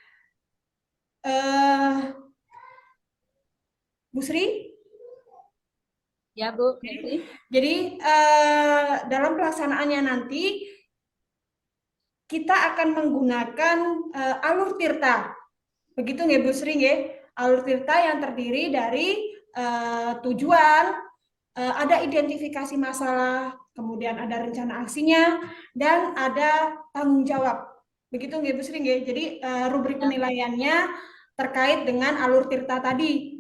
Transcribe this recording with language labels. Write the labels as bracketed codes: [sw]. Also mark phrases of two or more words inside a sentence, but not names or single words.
[id] Bu Sri? Ya, Bu Febri. Jadi dalam pelaksanaannya nanti kita akan menggunakan alur tirta. Begitu nggih Bu Sri nggih? Alur tirta yang terdiri dari tujuan, ada identifikasi masalah, kemudian ada rencana aksinya, dan ada tanggung jawab. Begitu nggih Bu Sri nggih? Jadi rubrik penilaiannya terkait dengan alur tirta tadi.